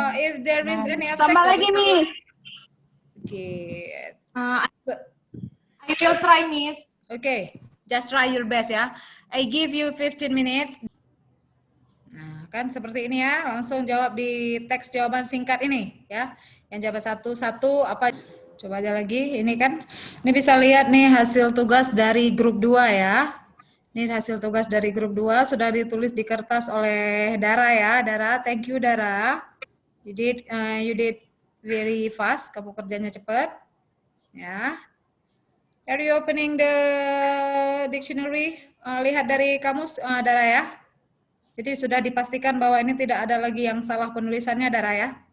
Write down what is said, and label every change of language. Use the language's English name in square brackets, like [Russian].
[English] If there is any obstacle. [Indonesian] Tambah lagi, Miss. Oke. [English] I will try, Miss. Oke, just try your best ya. I give you 15 minutes. Nah, [Indonesian] kan seperti ini ya, langsung jawab di teks jawaban singkat ini ya. Yang jawab satu-satu apa? Coba aja lagi. Ini kan, ini bisa lihat nih hasil tugas dari grup 2 ya. Ini hasil tugas dari grup 2 sudah ditulis di kertas oleh Dara ya. [English] Dara, thank you Dara. You did very fast. [Indonesian] Kamu kerjanya cepat. [English] Ya. Are you opening the dictionary? [Indonesian] Lihat dari kamus Dara ya. Jadi sudah dipastikan bahwa ini tidak ada lagi yang salah penulisannya Dara ya.